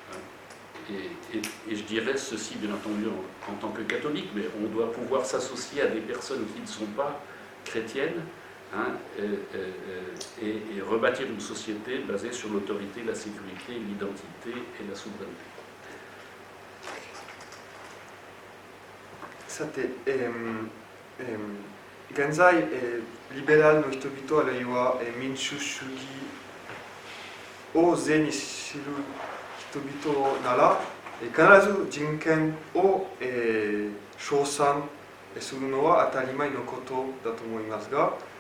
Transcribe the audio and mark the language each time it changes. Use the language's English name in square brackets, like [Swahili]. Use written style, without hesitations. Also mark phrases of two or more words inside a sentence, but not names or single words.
[French] Et je dirais ceci, bien entendu, en tant que catholique, mais on doit pouvoir s'associer à des personnes qui ne sont pas chrétiennes, hein, et rebâtir une société basée sur l'autorité, la sécurité, l'identité et la souveraineté. [Japanese] さて、現在、リベラルの人々あるいは、民主主義を是に知る人々なら、必ず人権を、称賛するのは当たり前のことだと思いますが、